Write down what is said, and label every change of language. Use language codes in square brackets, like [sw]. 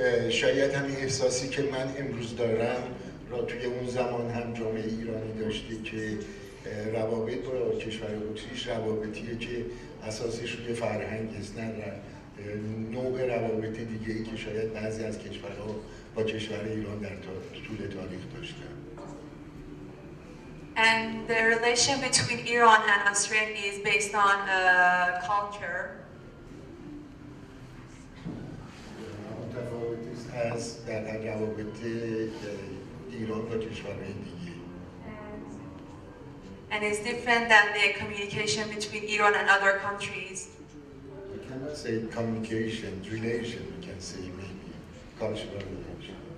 [fa] شاید همین احساسی که من امروز دارم را توی اون زمان هم جامعه ایرانی داشته که روابط با کشور اتریش روابطیه که اساسش روی فرهنگ است، نه نوع روابط دیگه ای که شاید بعضی از کشورها با کشور ایران در طول تاریخ داشتن. [en] And the relation between Iran and Austria is based on culture. [fa] متفاوت است از در روابط ایران با کشورهای دیگه. [en] And is different than the communication between Iran and other countries. We cannot say communication, relation, we can say maybe cultural relation.